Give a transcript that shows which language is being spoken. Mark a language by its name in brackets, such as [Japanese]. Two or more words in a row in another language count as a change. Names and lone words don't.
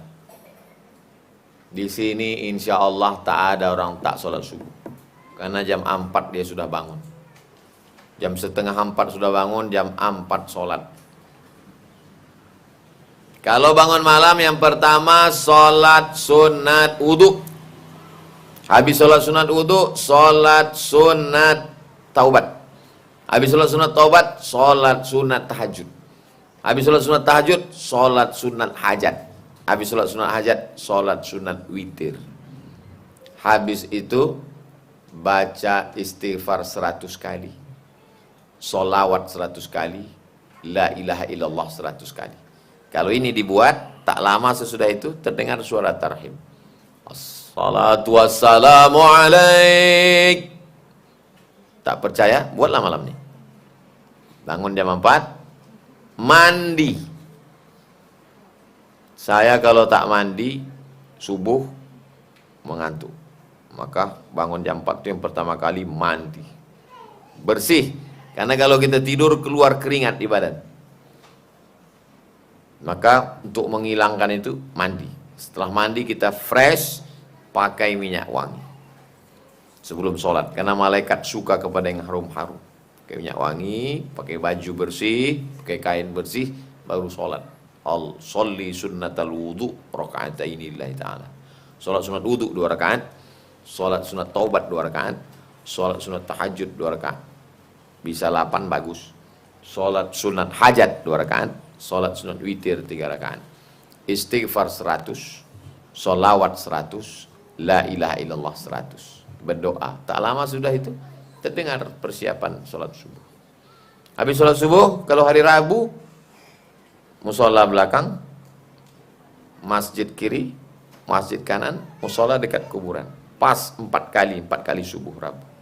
[Malay] Di sini [Arabic] إن شاء الله [Malay] tak ada orang tak sholat subuh, karena jam 4 dia sudah bangun, jam setengah 4 sudah bangun, jam 4 sholat. Kalau bangun malam, yang pertama sholat sunat wudhu. Habis sholat sunat wudhu, sholat sunat taubat. Habis sholat sunat taubat, sholat sunat tahajud. Habis sholat sunat tahajud, sholat sunat hajat. Habis sholat sunat hajat, sholat sunat witir. Habis itu baca istighfar 100 kali, sholawat 100 kali, [Arabic] لا إله إلا الله [Malay] 100 kali. Kalau ini dibuat, tak lama sesudah itu terdengar suara tarhim. [Arabic] الصلاة والسلام عليك. [Malay] Tak percaya? Buatlah malam ini. Bangun jam 4, mandi. Saya kalau tak mandi, subuh, mengantuk. Maka bangun jam 4 itu yang pertama kali mandi. Bersih. Karena kalau kita tidur keluar keringat di badan. Maka untuk menghilangkan itu mandi. Setelah mandi kita fresh, pakai minyak wangi sebelum sholat, karena malaikat suka kepada yang harum-harum. Pakai minyak wangi, pakai baju bersih, pakai kain bersih, baru sholat. [Arabic] أصلي سنة الوضوء ركعتين لله تعالى. [Malay] Sholat sunat wudu 2 rakaat, sholat sunat taubat 2 rakaat, sholat sunat tahajud 2 rakaat. Bisa 8 bagus. Sholat sunat hajat 2 rakaat, sholat sunat witir 3 rakaat, istighfar 100, sholawat 100, [Arabic] لا إله إلا الله [Malay] 100, berdoa. Tak lama sudah itu terdengar persiapan sholat subuh. Habis sholat subuh, kalau hari Rabu musola belakang, masjid kiri, masjid kanan, musola dekat kuburan. Pas 4 kali subuh Rabu.